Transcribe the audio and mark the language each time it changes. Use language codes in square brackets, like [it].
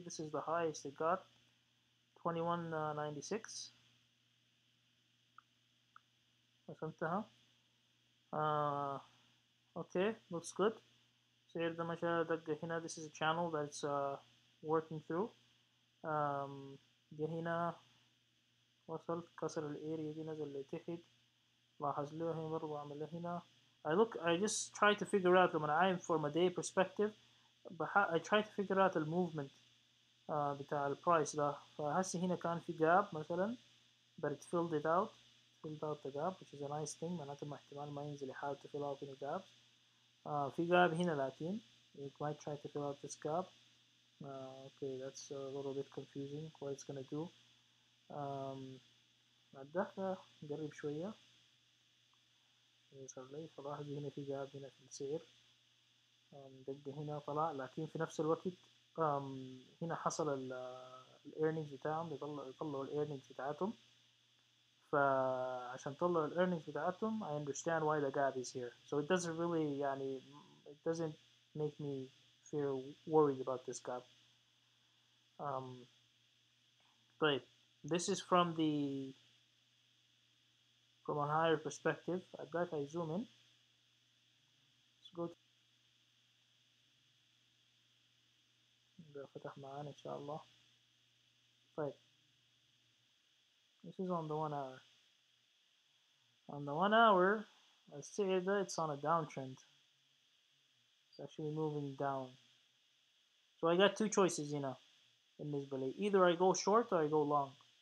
[en] this is the highest it got 2196 [ar] رسمتها. [en] okay, looks good. [ar] السعر ده مشى دقة هنا. [en] this is a channel that's working through. [ar] جه هنا وصل كسر الاريا دي نزل لتحت لاحظ له هنا برضه عمل له هنا. [en] I just try to figure out [ar] لما [en] I'm from a day perspective I try to figure out the movement [ar] بتاع البرايس ده. فهسه هنا كان في جاب مثلا [en] but it filled out the gap which is a nice thing. [ar] معناته احتمال ما ينزل يحاول [en] to fill out any gaps. [ar] في جاب هنا لكن [en] you might try to fill out this gap. Okay, that's a little bit confusing what it's gonna do. [ar] um, الدخلة نقرب شوية. يظهر لي فلاحظ هنا في جاب هنا في السعر. دقة هنا طلع، لكن في نفس الوقت هنا حصل الايرنينجز بتاعهم، يطلعوا الايرنينجز بتاعتهم. فعشان طلعوا الايرنينجز بتاعتهم [en] I understand why the gap is here. So it doesn't really [ar] يعني [en] it doesn't make me feel worried about this gap. um, [ar] طيب, [en] this is from a higher perspective. I'd like I zoom in. Let's go [ar] فتح معانا إن شاء الله. طيب, [en] this is on the 1 hour. On the 1 hour, let's say that it's on a downtrend. It's actually moving down. So I got two choices, [ar] بالنسبة لي. [en] Either I go short or I go long.